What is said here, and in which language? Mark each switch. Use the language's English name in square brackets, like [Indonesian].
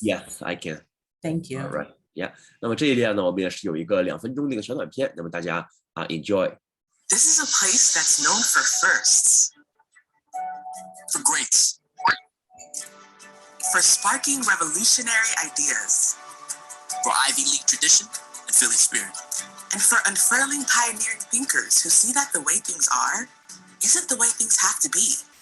[English] Yes, I can. Thank you. All right. Yeah. [Chinese] 那么这一列呢，我们也是有一个2分钟的一个小短片，那么大家 [English] enjoy. This is a place that's known for firsts, for greats, for sparking revolutionary ideas, for Ivy League tradition and Philly spirit, and for unfurling pioneering thinkers who see that the way things are isn't the way things have to be.